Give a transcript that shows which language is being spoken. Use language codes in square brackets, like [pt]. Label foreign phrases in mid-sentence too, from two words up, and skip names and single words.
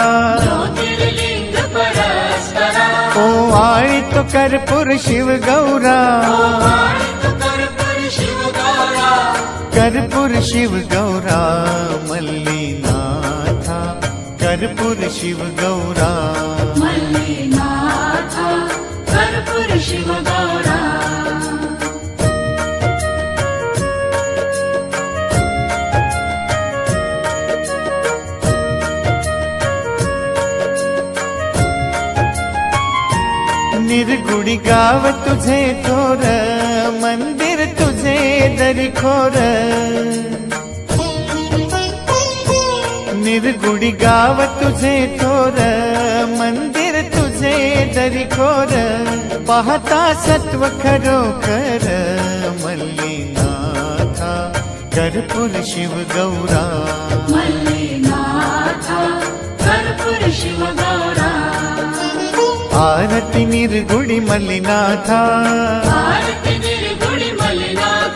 [kn] ಓ ಆಯಿತು [mr] कर्पूर शिव गौरा, कर्पूर शिव गौरा मल्लिनाथा, कर्पूर शिव गौरा, कर्पूर शिव गौरा. निर्गुड़ी गाव तुझे थोर, मंदिर तुझे दरखोर, निर्गुड़ी गाव तुझे थोर, मंदिर तुझे दरखोर, पाहता सत्व खरो कर मल्लिनाथा, कर्पूर शिव गौरा, मल्लिनाथा, कर्पूर शिव गौरा. आरती निर्गुड़ी मल्लिनाथ, आरती निर्गुड़ी मल्लिनाथ,